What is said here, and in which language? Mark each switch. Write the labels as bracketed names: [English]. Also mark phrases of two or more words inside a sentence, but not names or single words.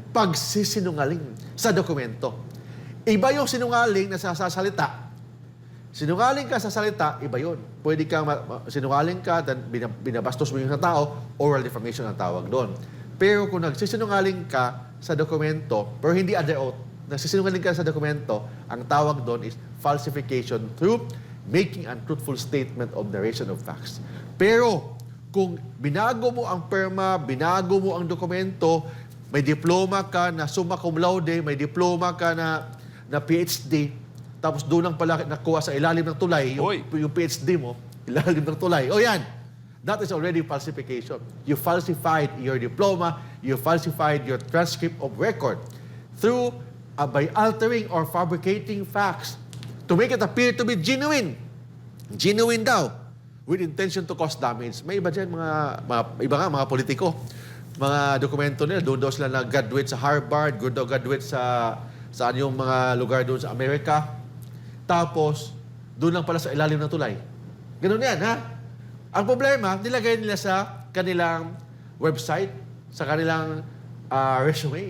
[Filipino] Pagsisinungaling sa dokumento. Iba yung sinungaling na sasalita. Sinungaling ka sa salita, iba yun. Pwede kang sinungaling ka, then binabastos mo yung tao, [English] oral defamation [Filipino] ang tawag doon. Pero kung nagsisinungaling ka sa dokumento, pero hindi [English] under oath, [Filipino] nagsisinungaling ka sa dokumento, ang tawag doon is [English] falsification through making untruthful statement of narration of facts. [Filipino] Pero kung binago mo ang perma, binago mo ang dokumento, may diploma ka na [Latin] summa cum laude, [Filipino] may diploma ka na PhD, tapos doon lang pala nakuha sa ilalim ng tulay, yung PhD mo, ilalim ng tulay. O yan, [English] that is already falsification. You falsified your diploma, you falsified your transcript of record through by altering or fabricating facts to make it appear to be genuine. [Filipino] Genuine daw. [English] with intention to cause damage. [Filipino] May iba dyan, iba nga, mga politiko. Mga dokumento nila, doon daw sila nag-graduate sa Harvard, doon daw graduate sa saan yung mga lugar doon sa Amerika. Tapos, doon lang pala sa ilalim ng tulay. Ganun yan, ha? Ang problema, nilagay nila sa kanilang website, sa kanilang resume.